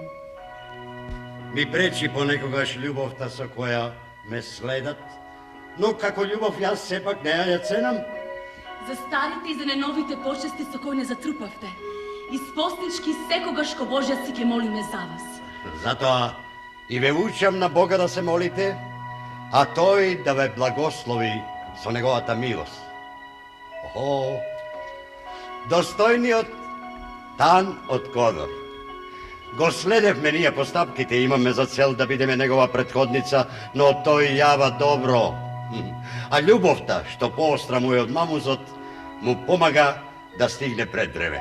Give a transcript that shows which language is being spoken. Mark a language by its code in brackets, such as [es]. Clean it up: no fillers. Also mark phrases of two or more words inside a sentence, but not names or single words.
[mk] Ми пречи понекогаш љубовта со која ме следат, но како љубов јас сепак не ја ценам. За старите и за неновите почести со кои не затрупавте. Испостнички секогаш ко Божја си ке молиме за вас. Затоа и ве учам на Бога да се молите, а тој да ве благослови со неговата милост. О, достојниот Тан од Кодор. Го следевме ние по стапките, имаме за цел да бидеме негова претходница, но тој јава добро. А љубовта, што поостра му е од мамузот, му помага да стигне пред древе.